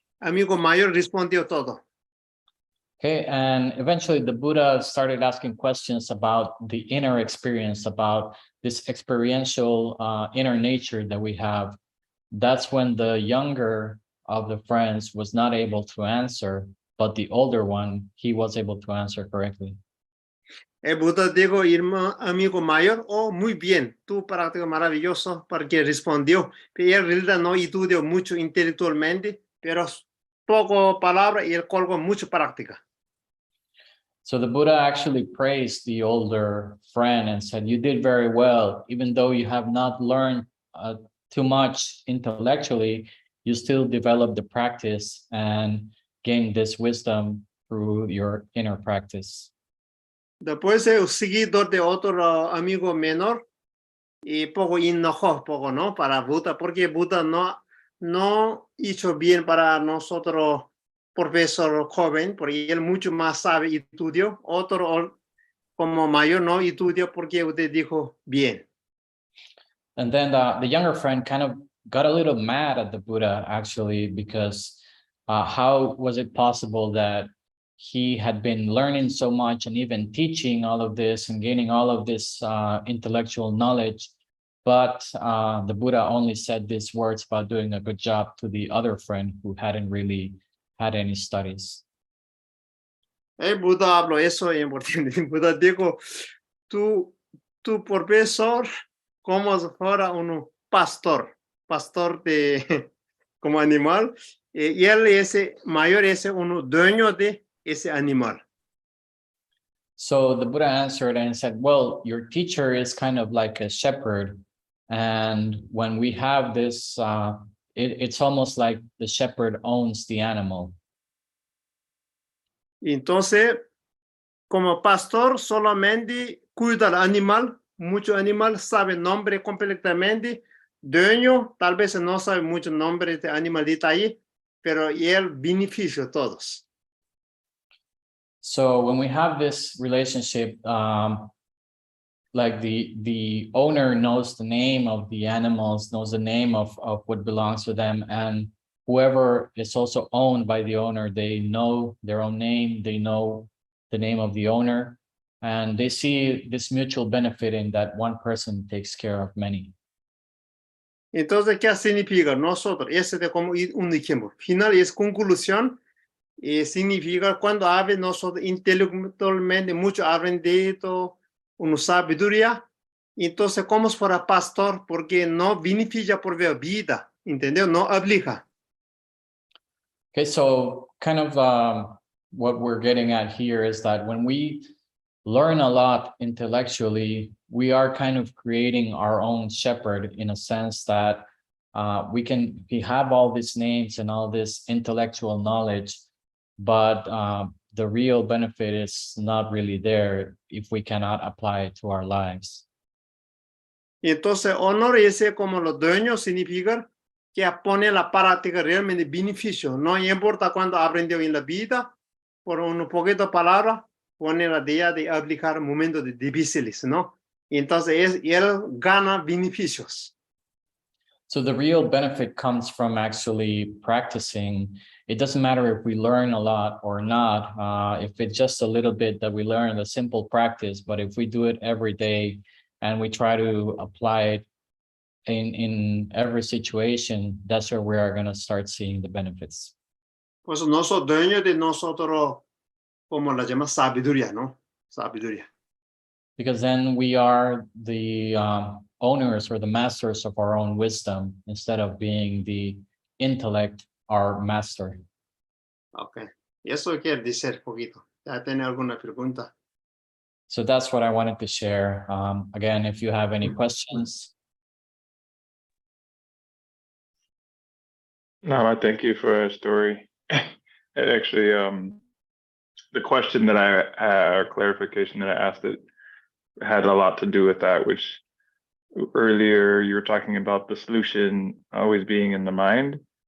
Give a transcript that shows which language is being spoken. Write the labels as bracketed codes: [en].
[es] Amigo mayor respondió todo. [en] Okay, and eventually the Buddha started asking questions about the inner experience, about this experiential inner nature that we have. That's when the younger of the friends was not able to answer, but the older one, he was able to answer correctly. [es] El Buda dijo, amigo mayor, oh, muy bien, tu práctica maravilloso, porque respondió. Pero él en realidad no estudió mucho intelectualmente, pero poco palabra y él colgó mucho práctica. So the Buddha actually praised the older friend and said, you did very well, even though you have not learned too much intellectually, you still developed the practice and gained this wisdom through your inner practice. Después seguido de otro amigo menor y poco enojó, poco, ¿no? Para Buda, porque Buda no hizo bien para nosotros, profesor joven, porque él mucho más sabe y estudió. Otro como mayor no estudió porque usted dijo bien. [en] And then the younger friend kind of got a little mad at the Buddha, actually, because how was it possible that he had been learning so much and even teaching all of this and gaining all of this intellectual knowledge, but the Buddha only said these words about doing a good job to the other friend who hadn't really had any studies. [es] El Buda habló eso es importante. El Buda dijo, tu profesor como si fuera un pastor de, como animal, y él ese mayor es un dueño de ese animal. [en] So the Buddha answered and said, well, your teacher is kind of like a shepherd. And when we have this, it's almost like the shepherd owns the animal. [es] Entonces, como pastor, solamente cuida al animal. Mucho animal sabe nombre completamente. Dueño, tal vez no sabe mucho nombre de animalita ahí, pero él beneficia a todos. [en] So when we have this relationship, like the owner knows the name of the animals, knows the name of what belongs to them, and whoever is also owned by the owner, they know their own name, they know the name of the owner, and they see this mutual benefit in that one person takes care of many. [es] Entonces, ¿qué significa nosotros? Ese es como un ejemplo. Final es conclusión. Significa cuando hablan nosotros intelectualmente, mucho hablan de esto, una sabiduría. Entonces, como si fuera pastor, porque no beneficia por vida, ¿entendió? No obliga. [en] Okay, so kind of what we're getting at here is that when we learn a lot intellectually, we are kind of creating our own shepherd in a sense that we have all these names and all this intellectual knowledge, but the real benefit is not really there if we cannot apply it to our lives. [es] Entonces, honor ese como los dueños significa que pone la práctica realmente beneficio. No importa cuando aprendió en la vida, por un poquito de palabra, pone la idea de aplicar momentos difíciles, ¿no? Y entonces él gana beneficios. [en] So the real benefit comes from actually practicing. It doesn't matter if we learn a lot or not, if it's just a little bit that we learn, a simple practice, but if we do it every day and we try to apply it in every situation, that's where we are going to start seeing the benefits. [es] Pues no somos dueños de nosotros, como la llama sabiduría, ¿no? Sabiduría. [en] Because then we are the owners or the masters of our own wisdom instead of being the intellect, our master. Ok. [es] Y eso quiere decir poquito. ¿Ya tiene alguna pregunta? [en] So that's what I wanted to share. Again, if you have any questions. No, I thank you for a story. It actually, the question that or clarification that I asked, it had a lot to do with that, which earlier you were talking about the solution always being in the mind.